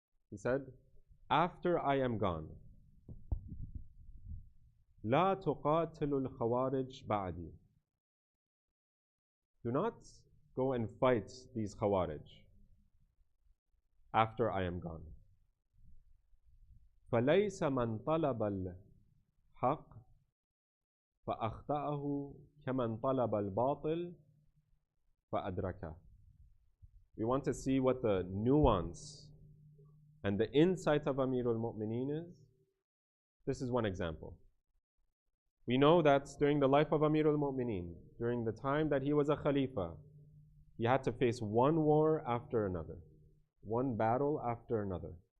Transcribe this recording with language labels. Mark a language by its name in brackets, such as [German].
[English] He said, after I am gone, [Arabic] لا تقاتل الخوارج بعدي. [English] Do not go and fight these Khawarij after I am gone. [Arabic] فليس من طلب الحق فأخطأه كمن طلب الباطل فأدركه. [English] We want to see what the nuance and the insight of Amir al-Mu'mineen is. This is one example. We know that during the life of Amir al-Mu'mineen, during the time that he was a Khalifa, he had to face one war after another, one battle after another.